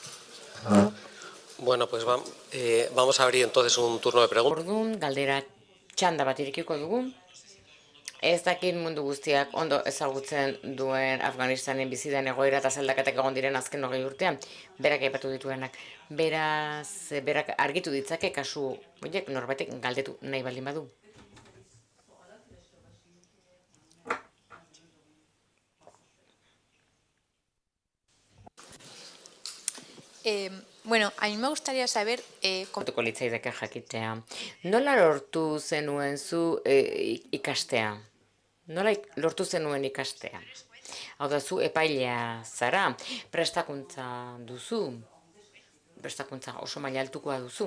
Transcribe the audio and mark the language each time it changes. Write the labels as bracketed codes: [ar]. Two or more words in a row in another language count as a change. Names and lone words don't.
[es] Bueno, pues vamos a abrir entonces un turno de preguntas. [eu] Orduan, galdera txanda bat irekiko dugu. Ez dakit mundu guztiak ondo ezagutzen duen Afganistanen bizidan egoera eta zaldaketak egon diren azken 20 urtean, berak aipatu dituenak. Beraz, berak argitu ditzake kasu horiek norbaitek galdetu nahi baldin badu. [es] Bueno, a mí me gustaría saber [eu] Kontuko litzaidake jakitea. Nola lortu zenuen zu ikastea? Nola lortu zenuen ikastea? Hau da, zu epailea zara, prestakuntza duzu, prestakuntza oso maila altukoa duzu.